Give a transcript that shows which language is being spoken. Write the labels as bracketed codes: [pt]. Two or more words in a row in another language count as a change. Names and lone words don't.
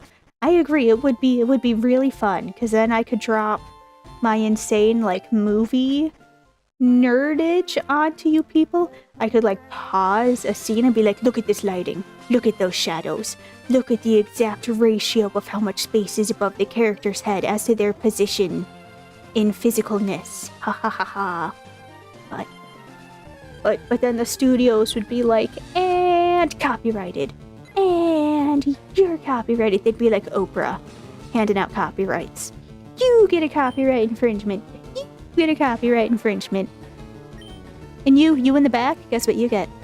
[en] I agree, it would be really fun, because then I could drop my insane like movie nerdage onto you people. I could like pause a scene and be like, look at this lighting, look at those shadows, look at the exact ratio of how much space is above the character's head as to their position in physicalness. Ha ha ha ha. But then the studios would be like, and copyrighted, and you're copyrighted. They'd be like Oprah, handing out copyrights. You get a copyright infringement. You get a copyright infringement. And you in the back, guess what you get?